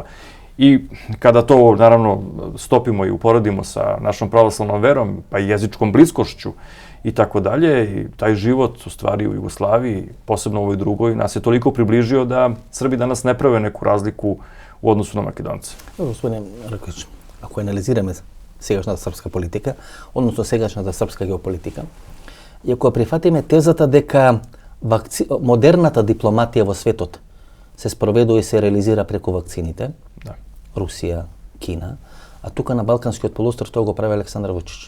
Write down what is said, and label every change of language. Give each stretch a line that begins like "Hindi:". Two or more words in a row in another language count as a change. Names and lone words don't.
Serbian: I kada to, naravno, stopimo i uporedimo sa našom pravoslavnom verom, pa i jezičkom bliskošću i tako dalje, i taj život, u stvari, u Jugoslaviji, posebno u ovoj drugoj, nas je toliko približio da Srbi danas ne prave neku razliku u odnosu na Makedonce.
Macedonian: Господине Раковиќ, ако анализираме сегашната српска политика, односно сегашната српска геополитика, и ако прифатиме тезата дека модерната дипломатија во светот се спроведува и се реализира преку вакцините, Да. Русија, Кина, а тука на Балканскиот полуостров тоа го прави Александар Вучич.